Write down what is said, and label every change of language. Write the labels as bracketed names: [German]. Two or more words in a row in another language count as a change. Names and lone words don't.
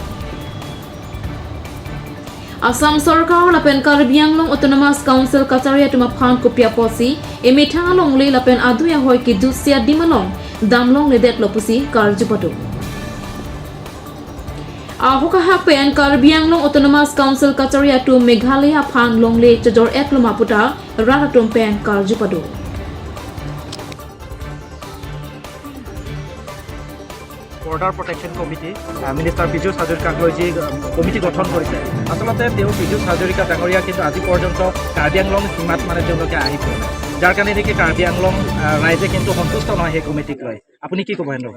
[Karbi] Assam Sarkar lapen Karbi Anglong Autonomous Council Kacharia tuma phan kopia posi emethang long le lapen aduya hoy ki dusia dimalong damlong le det lopusi karjupatu Ahokaha pen Karbi Anglong Autonomous Council Kacharia to Meghalaya Phan Longle Chajor Eklomaputa Raratum pen Karjupado. [English] border protection committee [Assamese] মিনিষ্টাৰ বিজু হাজৰিকাক লৈ যি কমিটি গঠন কৰিছে আচলতে তেওঁ বিজু হাজৰিকা ডাঙৰীয়া কিন্তু আজি পৰ্যন্ত কাৰ্বি আংলং সীমাত মানে তেওঁলোকে আহি পোৱা নাই যাৰ কাৰণে নেকি কাৰ্বি আংলং ৰাইজে কিন্তু সন্তুষ্ট নহয় সেই কমিটিক লৈ আপুনি কি ক'ব হেন্দ্ৰ